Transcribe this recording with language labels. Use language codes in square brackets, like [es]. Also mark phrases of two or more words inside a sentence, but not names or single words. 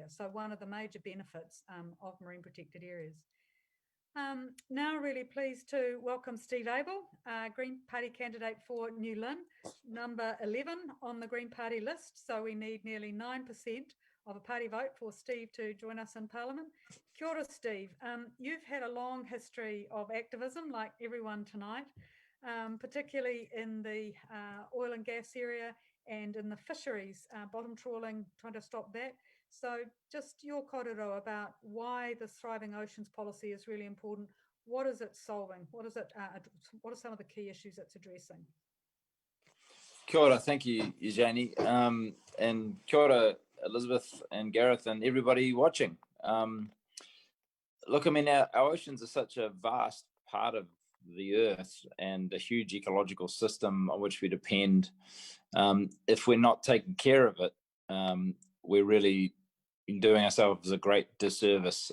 [en] So one of the major benefits of marine protected areas. Now really pleased to welcome Steve Abel, Green Party candidate for New Lynn, number 11 on the Green Party list. So we need nearly 9% of a party vote for Steve to join us in Parliament. [mi] Kia ora, Steve. [en] You've had a long history of activism, like everyone tonight, particularly in the oil and gas area and in the fisheries, bottom trawling, trying to stop that. So just your kōrero about why this Thriving Oceans policy is really important. What is it solving? What are some of the key issues it's addressing? [mi] Kia ora, [en] thank you, Eugenie. And [mi] kia ora, [en] Elizabeth and Gareth and everybody watching. Look, I mean, our oceans are such a vast part of the earth and a huge ecological system on which we depend. If we're not taking care of it, we're really doing ourselves a great disservice.